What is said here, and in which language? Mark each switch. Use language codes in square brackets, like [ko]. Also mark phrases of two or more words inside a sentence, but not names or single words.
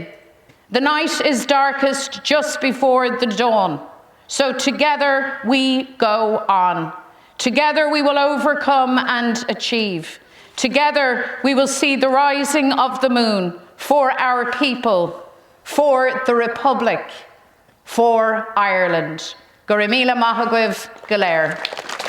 [en] The night is darkest just before the dawn. So together we go on. Together we will overcome and achieve. Together we will see the rising of the moon for our people, for the Republic, for Ireland. [ga] Go raibh míle maith agaibh go léir.